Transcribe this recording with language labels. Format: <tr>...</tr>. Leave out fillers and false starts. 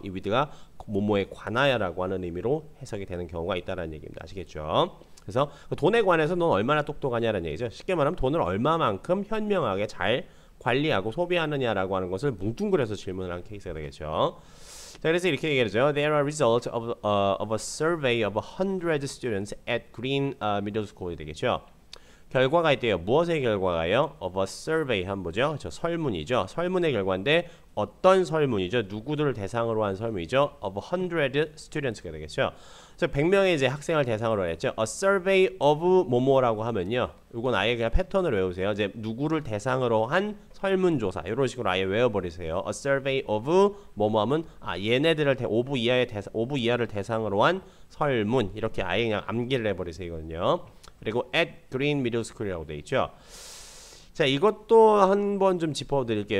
<ko>이 위드가 뭐뭐에 관하여라고 하는 의미로 해석이 되는 경우가 있다는 얘기입니다. 아시겠죠? 그래서 돈에 관해서 넌 얼마나 똑똑하냐는 얘기죠. 쉽게 말하면 돈을 얼마만큼 현명하게 잘 관리하고 소비하느냐라고 하는 것을 뭉뚱그려서 질문을 한 케이스가 되겠죠. 자, 그래서 이렇게 얘기하죠.</ko> <en>There are results of a survey of 100 students at Green Middle School 되겠죠.</en> <ko>결과가 있대요. 무엇의 결과가요?</ko> <en>Of a survey</en> <ko>한번 보죠. 저 설문이죠. 설문의 결과인데 어떤 설문이죠? 누구들을 대상으로 한 설문이죠?</ko> <en>Of 100 students</en> <ko>가 되겠죠. 그래서 100명의 이제 학생을 대상으로 했죠. A survey of 뭐뭐라고 하면요. 이건 아예 그냥 패턴을 외우세요. 이제 누구를 대상으로 한 설문조사 이런 식으로 아예 외워버리세요. A survey of 뭐뭐 하면 얘네들을 5부 이하를 대상으로 한 설문 이렇게 아예 그냥 암기를 해버리세요. 이거는요. 그리고</ko> <en>at Green Middle School</en> <ko>이라고 돼 있죠. 자, 이것도 한번 좀 짚어드릴게요.</ko>